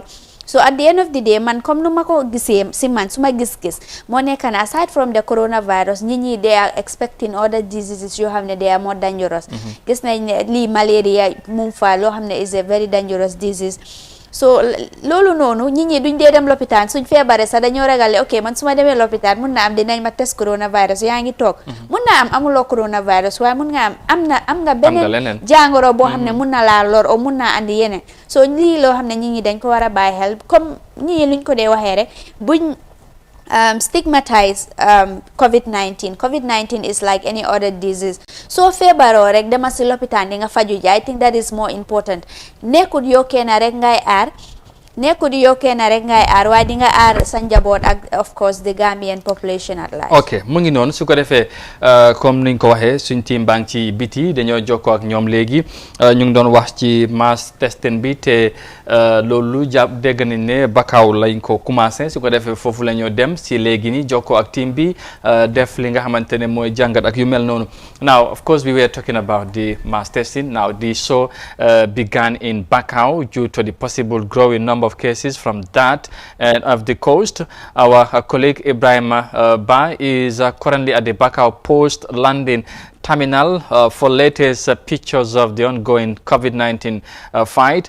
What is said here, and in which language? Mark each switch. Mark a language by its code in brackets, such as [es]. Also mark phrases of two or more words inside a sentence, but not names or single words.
[en] So at the end of the day [wo] man comme nu ma ko gisee si man su ma gis-gis moo nekk ne [en] aside from the coronavirus [wo] nit ñi [en] they are expecting other diseases [wo] yoo xam ne [en] they are more dangerous. [wo] Gis nañ ne lii malaria mu fa loo xam ne [en] is a very dangerous disease. [wo] So loolu noonu nit ñi duñ dee dem lopitaan suñ feebaree sax dañoo ragale ok man su ma demee lopitaan mun na am dinañ ma test coronavirus yaa ngi toog mun na am amuloo coronavirus waaye mun nga am nga beneen jàngoro boo xam ne mun na laa lor o mun naa andi yeneen so lii loo xam ne nit ñi dañ ko war a bàyyi xel comme nit ñi luñ ko dee waxee rek buñ stigmatize [en] COVID-19 is like any other disease [wo] so feebaroo rek dama si lopitaan di nga faju ji [en] I think that is more important [wo] nekkut yokkee na rek ngay aar waaye di nga aar sa njaboot ak [en] of course the Gambian population at large. [wo] ok mu ngi noonu su ko defee comme niñ ko waxee suñ team baa ngi ci biti dañoo jokkoo ak ñoom léegi ñu ngi doon wax ci mass testing bi te loolu dégg nañ ne Bakau lañ ko commencé su ko defee foofu la ñoo dem si léegi ni jokkoo ak team bi def li nga xamante ne mooy jàngat ak yu mel noonu [en] now of course we were talking about the mass testing now the show began in Bakau due to the possible growing number of cases from that and of the coast. Our colleague Ibrahim Ba is currently at the Bakau Post Landing Terminal for latest pictures of the ongoing COVID-19 fight.